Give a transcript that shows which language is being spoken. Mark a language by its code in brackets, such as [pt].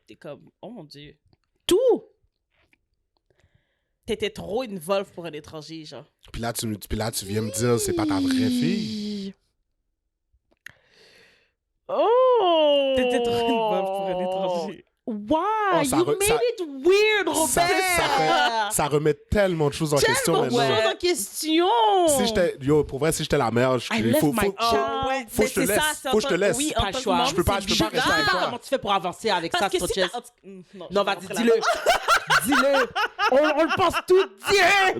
[fr] T'es comme, oh mon Dieu. Tout! T'étais trop une volve pour un étranger, genre. Puis là, tu viens me dire, c'est pas ta vraie fille. Oh! T'étais trop une volve pour un étranger. [en] Why? You made it weird, Robert! [fr] Ça remet tellement de choses en question maintenant. Tellement de choses en question! Pour vrai, si j'étais la mère, faut que je te laisse. Faut que je te laisse. Oui, pas le choix. Je peux pas rester avec toi. Comment tu fais pour avancer avec ça, Stotches? Non, vas-y, dis-le. Dis-le. On le pense tout dire.